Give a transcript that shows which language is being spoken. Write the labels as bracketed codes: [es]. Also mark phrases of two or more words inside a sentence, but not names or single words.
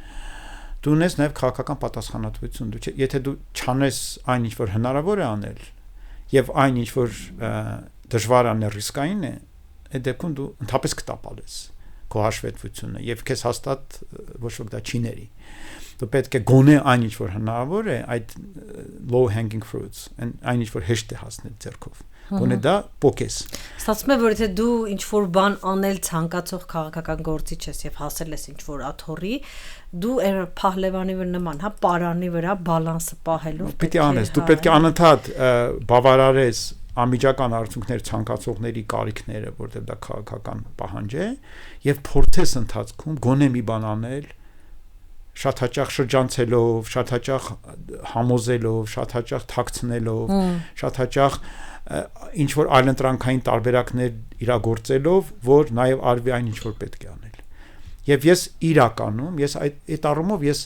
[hy] Դու ունես նաև քաղաքական պատասխանատվություն։ Դու եթե դու չանես այն, ինչ որ հնարավոր է անել, եւ այն, ինչ որ դժվար անել ռիսկային է, այդ դեպքում դու ընդհանրապես կտապալես քո հաշվետվությունը եւ քեզ հաստատ ոչ ոք դա չի ների։ Դու պետք է գոնե այն ինչ որ հնարավոր է, այդ [en] low hanging fruits, [hy] այն ինչ որ հեշտ է հասնել ձեռքով։ Գոնե դա փոքես։ Ստացվում է, որ եթե դու ինչ որ բան անել ցանկացող քաղաքական գործիչ ես եւ հասել ես ինչ որ աթոռի, դու այլ փահլևանի վրա նման, հա, պարանի վրա բալանսը պահելով պետք է անես, դու պետք է անընդհատ բավարարես անմիջական արդյունքներ ցանկացողների կարիքները, որտեղ դա քաղաքական պահանջ է, եւ փորձես ընթացքում գոնե մի բան անել, շատ հաճախ շրջանցելով, շատ հաճախ համոզելով, շատ հաճախ թաքցնելով, շատ հաճախ ինչ որ այլընտրանքային տարբերակներ իրագործելով, որ նաեւ արվի այն ինչ որ պետք է անել։ Եվ ես իրականում, ես այդ առումով